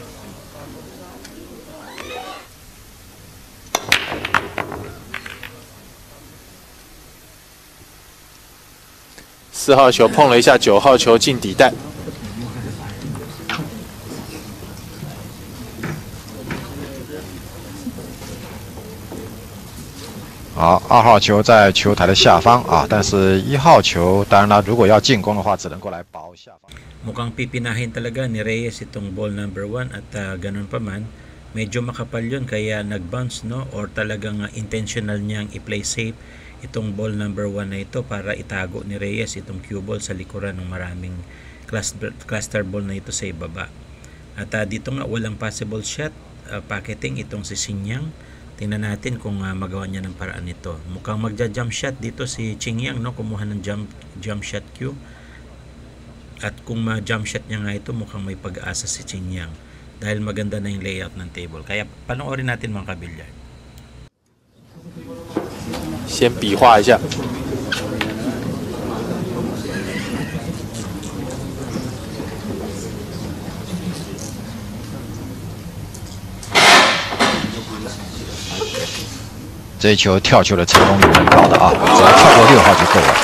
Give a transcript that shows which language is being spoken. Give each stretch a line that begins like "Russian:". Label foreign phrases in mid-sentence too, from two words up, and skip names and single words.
Chinese: 4 号球碰了一下9号球进底袋。好，2号球在球台的下方啊，但是1号球，当然了，如果要进攻的话，只能够来保下方。
Filipino: Mukhang pipinahin talaga ni Reyes itong
English: ball number 1
Filipino: at ganun pa man, medyo makapal yun kaya nag-bounce, no? Or talagang intentional niyang i-
English: play safe
Filipino: itong
English: ball number 1
Filipino: na ito para itago ni Reyes itong
English: cue ball
Filipino: sa likuran ng maraming
English: cluster ball
Filipino: na ito sa ibaba. At dito nga walang
English: possible shot pocketing
Filipino: itong si Sinyang. Tingnan natin kung magawa niya ng paraan nito. Mukhang magja-
English: jump shot
Filipino: dito si Qingyang, no? Kumuha ng
English: jump shot cue.
Filipino: At kung ma-
English: jump shot
Filipino: niya nga ito, mukhang may pag-asa si Qingyang dahil maganda na yung layout ng table. Kaya panoorin natin mga kabilyard.
Chinese: 先比划一下。这一球跳球的成功率蛮高的啊，只要跳过6号就够了。